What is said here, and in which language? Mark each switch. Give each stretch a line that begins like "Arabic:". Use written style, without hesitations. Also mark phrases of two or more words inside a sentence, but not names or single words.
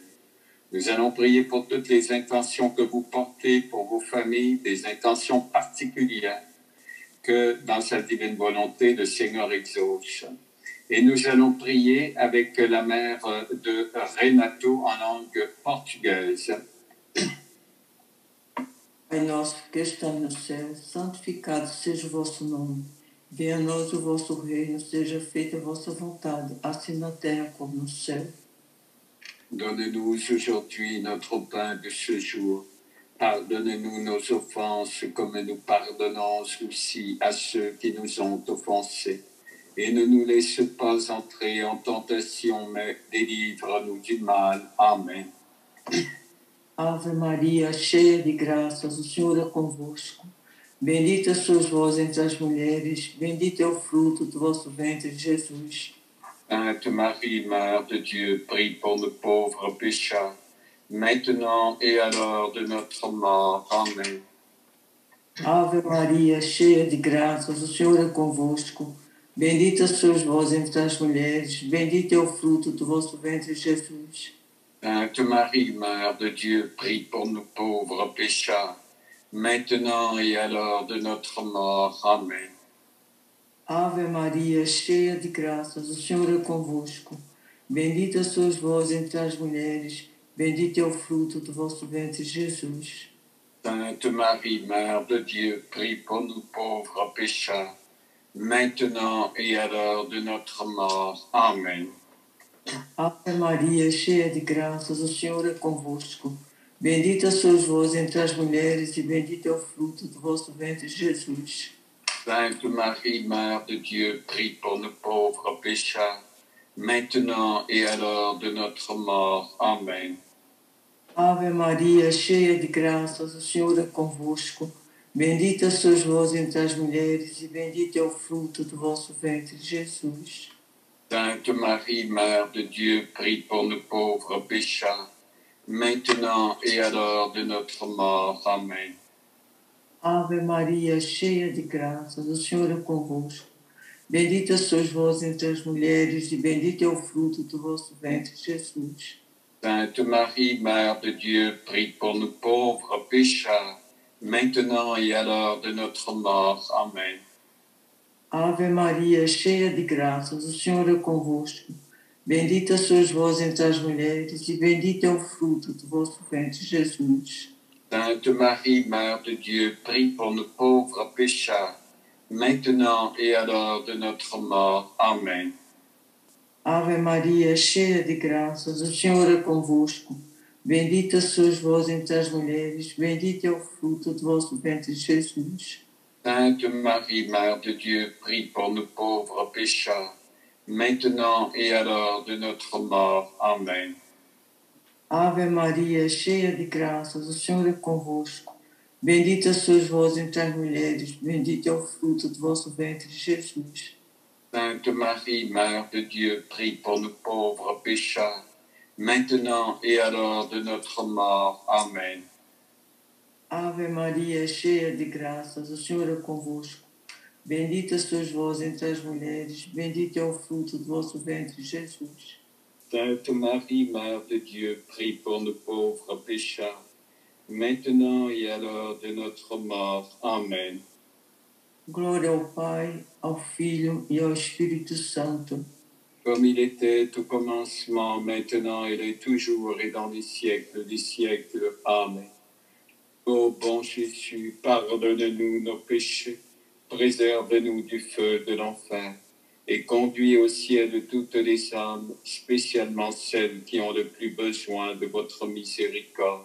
French: Nous allons prier pour toutes les intentions que vous portez pour vos familles, des intentions particulières que dans sa divine volonté, le Seigneur exauce. Et nous allons prier avec la mère de Renato en langue portugaise.
Portuguese: Pai nosso que está no céu, santificado seja o vosso nome. Venha a nós o vosso reino, seja feita a vossa vontade, assim na terra como no céu.
French: Donne-nous aujourd'hui notre pain de ce jour. Pardonne-nous nos offenses comme nous pardonnons aussi à ceux qui nous ont offensés. Et ne nous laisse pas entrer en tentation, mais délivre-nous du mal. Amen.
Portuguese: Ave Maria, cheia de graças, o Senhor é convosco. Bendita sois vós entre as mulheres, bendito é o fruto do vosso ventre, Jesus.
French: Sainte Marie, Mère de Dieu, prie pour nous pauvres pécheurs, maintenant et à l'heure de notre mort. Amen.
Portuguese: Ave Maria, cheia de graças, o Senhor é convosco. Bendita sois vós entre as mulheres, bendito é o fruto do vosso ventre, Jesus.
French: Sainte Marie, Mère de Dieu, prie pour nous pauvres pécheurs, maintenant et à l'heure de notre mort. Amen.
Portuguese: Ave Maria, cheia de graças, o Senhor é convosco. Bendita sois vós entre as mulheres, bendito é o fruto do vosso ventre, Jesus.
French: Sainte Marie, Mère de Dieu, prie pour nous pauvres pécheurs, maintenant et à l'heure de notre mort. Amen.
Portuguese: Ave Maria, cheia de graças, o Senhor é convosco. Bendita sois vós entre as mulheres e bendito é o fruto do vosso ventre, Jesus.
French: Sainte Marie, Mère de Dieu, prie pour nous pauvres pécheurs, maintenant et à l'heure de notre mort. Amen.
Portuguese: Ave Maria, cheia de graças, o Senhor é convosco. Bendita sois vós entre as mulheres e bendito é o fruto do vosso ventre, Jesus.
French: Sainte Marie, Mère de Dieu, prie pour nous pauvres pécheurs, maintenant et à l'heure de notre mort. Amen.
Portuguese: Ave Maria, cheia de graças, o Senhor é convosco. Bendita sois vós entre as mulheres e bendito é o fruto do vosso ventre, Jesus.
French: Sainte Marie, Mère de Dieu, prie pour nous pauvres pécheurs, maintenant et à l'heure de notre mort. Amen.
Portuguese: Ave Maria, cheia de graças, o Senhor é convosco. Bendita sois vós entre as mulheres e bendito é o fruto do vosso ventre, Jesus.
French: Sainte Marie, Mère de Dieu, prie pour nous pauvres pécheurs, maintenant et à l'heure de notre mort. Amen.
Portuguese: Ave Maria, cheia de graças, o Senhor é convosco. Bendita sois vós entre as mulheres, bendito é o fruto do vosso ventre, Jesus.
French: Sainte Marie, Mère de Dieu, prie pour nous pauvres pécheurs, maintenant et à l'heure de notre mort. Amen.
Portuguese: Ave Maria, cheia de graças, o Senhor é convosco. Bendita sois vós entre as mulheres, bendito é o fruto do vosso ventre, Jesus.
French: Sainte Marie, Mère de Dieu, prie pour nous pauvres pécheurs, maintenant et à l'heure de notre mort. Amen.
Portuguese: Ave Maria, cheia de graças, o Senhor é convosco. Bendita sois vós entre as mulheres, bendito é o fruto do vosso ventre, Jesus.
French: Sainte Marie, Mère de Dieu, prie pour nous pauvres pécheurs, maintenant et à l'heure de notre mort. Amen.
Portuguese: Glória ao Pai, ao Filho e ao Espírito Santo.
French: Comme il était au commencement, maintenant, il est toujours et dans les siècles des siècles. Amen. Ô bon Jésus, pardonne-nous nos péchés, préserve-nous du feu de l'enfer, et conduis au ciel toutes les âmes, spécialement celles qui ont le plus besoin de votre miséricorde.